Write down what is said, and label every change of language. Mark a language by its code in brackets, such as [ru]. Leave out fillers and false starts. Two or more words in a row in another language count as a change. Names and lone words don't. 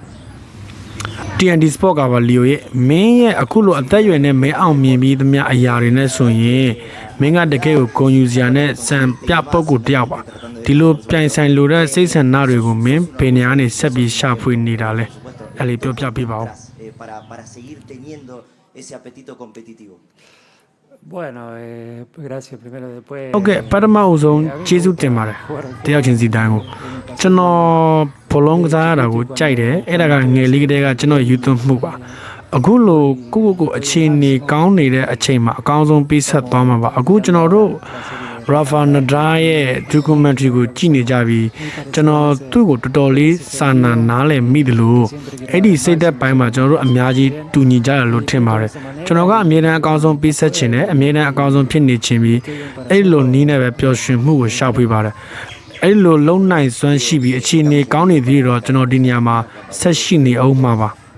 [my] TNT Sport ကပါလီယိုရဲ့မင်းရဲ့အခုလိုအသက်အရွယ်နဲ့မဲအောင်မြင်ပြီးသမျှအရာတွေနဲ့ဆိုရင်မင်းကတကယ်ကိုဂုဏ်ယူစရာနဲ့စံပြပုဂ္ဂိုလ်တယောက်ပါဒီလိုပြိုင်ဆိုင်လိုတဲ့စိတ်ဆန္ဒတွေကိုမင်းဘယ်နေရာနေဆက်ပြီးရှာဖွေနေတာလဲအဲ့လေးပြောပြပေးပါဦး [es] para seguir teniendo ese apetito competitivo Bueno, gracias primero después. [my] ဟုတ်ကဲ့ပထမအဆုံးကျေးဇူးတင်ပါတယ်တယောက်ချင်းစီတိုင်းကိုကျွန်တော်ဘလုံးကစားရတာကိုကြိုက်တယ်အဲ့ဒါကငယ်လေးကတည်းကကျွန် တော်ယူသွင်းမှုပါအခုလိုကိုအခြေအနေကောင်းနေတဲ့အချိန်မှာအကောင်းဆုံးပေးဆက်သွားမှာပါအခုကျွန် တော်တို့Rafa Nadal ရဲ့ documentary ကိုကြည့်နေကြပြီးကျွန်တော်သူ့ကိုတော်တော်လေးစာနားလည်မိတယ်လို့အဲ့ဒီစိတ်သက်ပိုင်းမှာကျွန်တော်တို့အများကြီးတူညီကြရလို့ထင်ပါတယ်ကျွန်တော်ကအမြဲတမ်းအကောင်းဆုံးပေးဆက်ခြင်းနဲ့အမြဲတမ်းအကောင်းဆုံးဖြစ်နေခြင်းပြီးအဲ့လိုနီးနဲ့ပဲပျော်ရွှင်မှုကိုရှောက်ပေးပါတယ်အဲ့လိုလုံနိုင်စွမ်းရှိပြီးအခြေအနေကောင်းနေသေးတော့ကျွန်တော်ဒီနေရာမှာဆက်ရှိနေအောင်မှာပါ